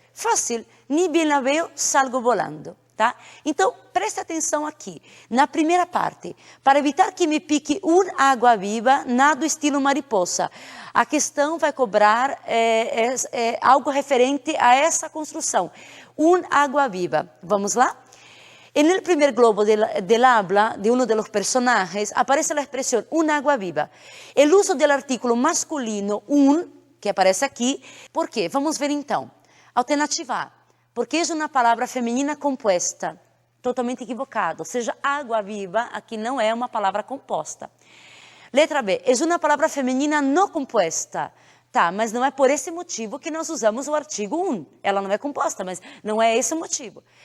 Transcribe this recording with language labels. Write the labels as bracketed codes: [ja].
[es] Fácil, ni bien la veo, salgo volando. [pt] Tá? Então, preste atenção aqui, na primeira parte. Para evitar que me pique água viva, nado estilo mariposa. A questão vai cobrar algo referente a essa construção. Água viva. Vamos lá? [es] En el primer globo del habla de uno de los personajes aparece la expresión água viva. El uso del artículo masculino que aparece [pt] aqui, por quê? Vamos ver então. Alternativa A. Porque é uma palavra feminina composta, totalmente equivocado, ou seja, água viva aqui não é uma palavra composta. Letra B, é uma palavra feminina não composta, tá, mas não é por esse motivo que nós usamos o artigo ela não é composta, mas não é esse o motivo.